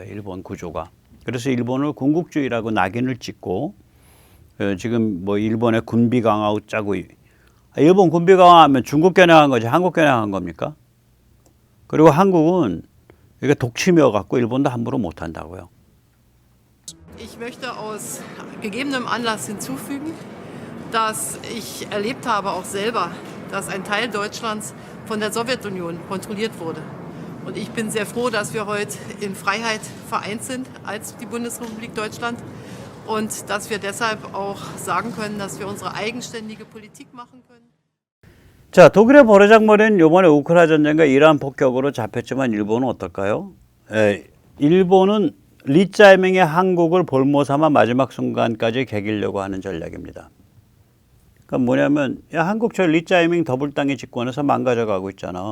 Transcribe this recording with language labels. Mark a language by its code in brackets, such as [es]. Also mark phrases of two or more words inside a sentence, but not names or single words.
[ko] 일본 구조가. 그래서 일본을 군국주의라고 낙인을 찍고 지금 뭐 일본의 군비 강화 짜고 일본 군비 강화하면 중국 겨냥한 거지 한국 겨냥한 겁니까? 그리고 한국은 이게 독침이어 갖고 일본도 함부로 못 한다고요. [de] Ich möchte aus gegebenem Anlass hinzufügen, dass ich erlebt habe auch selber, dass ein Teil Deutschlands von der Sowjetunion kontrolliert wurde. Und ich bin sehr froh, dass wir heute in Freiheit vereint sind als die Bundesrepublik Deutschland und dass wir deshalb auch sagen können, dass wir unsere eigenständige Politik machen können. [ko] 자, 독일의 버르장머리는 이번에 우크라이나 전쟁과 이란 폭격으로 잡혔지만 일본은 어떨까요? 일본은 리짜이밍의 한국을 볼모 삼아 마지막 순간까지 개기려고 하는 전략입니다. 그러니까 뭐냐면 야 한국 저 리짜이밍 더블당의 집권에서 망가져가고 있잖아.